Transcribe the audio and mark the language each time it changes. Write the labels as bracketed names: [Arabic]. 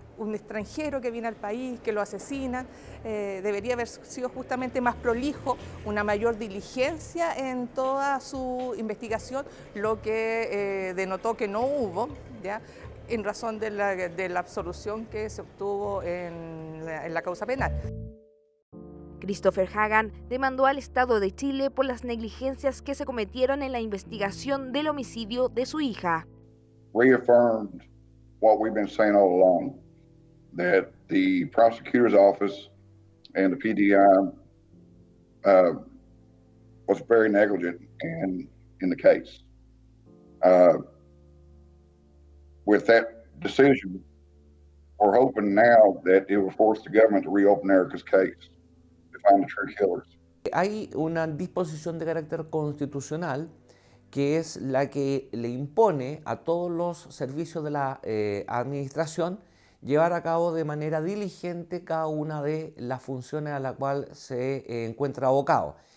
[Spanish] Un extranjero que viene al país, que lo asesinan, debería haber sido justamente más prolijo, una mayor diligencia en toda su investigación, lo que denotó que no hubo, ¿ya?, en razón de la absolución que se obtuvo en la causa penal. Christopher Hagan demandó al Estado de Chile por las negligencias que se cometieron en la investigación del homicidio de su hija. [English] Reaffirmed what we've been saying all along, that the prosecutor's office and the PDI was very negligent in the case. With that decision, we're hoping now that it will force the government to reopen Erica's case. [Spanish] Hay una disposición de carácter constitucional que es la que le impone a todos los servicios de la administración llevar a cabo de manera diligente cada una de las funciones a la cual se encuentra abocado.